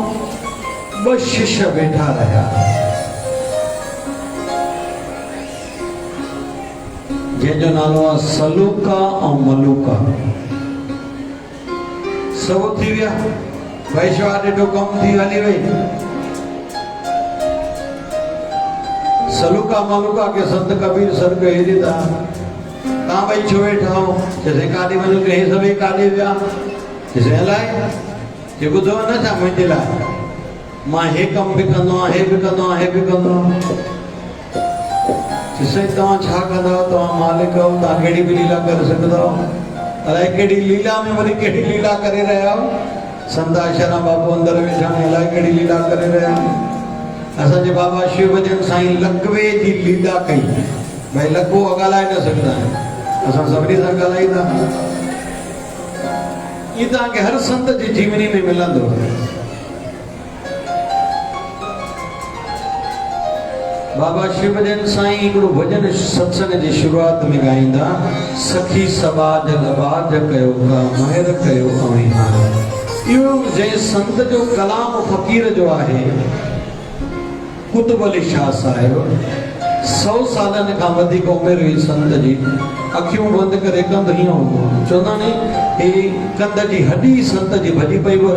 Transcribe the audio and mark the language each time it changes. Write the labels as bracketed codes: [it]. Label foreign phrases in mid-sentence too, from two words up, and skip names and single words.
[sd] ॿ शिष्य वेठा रहिया, जंहिंजो नालो आहे सलूका ऐं मलूका। सब थी विया, वैश्वा ॾिठो कम थी हली वई। सलूका मलूका के संत कबीर सर कहे ॾिता, तव्हां ॿई छो वेठा हो? चइसि काॾे वञो? के हे सभई काॾे विया? चइसि अलाए, जे ॿुधो न छा मुंहिंजे लाइ, मां हे कम बि कंदो आहियां, हे बि कंदो आहियां, हे बि कंदो आहियां। चइसि तव्हां छा कंदा आहियो? तव्हां मालिक आहियो, तव्हां कहिड़ी बि लीला करे सघंदा आहियो। अलाए कहिड़ी लीला में वरी कहिड़ी लीला करे रहिया हो। संत आशाराम बाबू अंदर वेठा आहिनि, अलाए कहिड़ी लीला करे रहिया आहिनि। असांजे बाबा शिव भजन साईं लकवे जी लीला कई। भई लकवो ॻाल्हाए न सघंदा आहिनि, असां सभिनी सां ॻाल्हाईंदा। ये तव्हांखे हर संत जी जीवनी में मिलंदो। बाबा शिवजन साईं हिकिड़ो भजन सत्संग जी शुरूआत में ॻाईंदा, सखी सबाज लबाज कयो का महर कयो अमी हाणे। इहो जंहिं संत जो कलाम फ़कीर जो आहे, कुतुब अली शाह साहिब, 100 सालनि खां वधीक उमिरि हुई संत जी। अखियूं बंदि करे कंध हीअं हूंदो, चवंदा नी हे कंध जी हॾी संत जी भॼी पई हुई।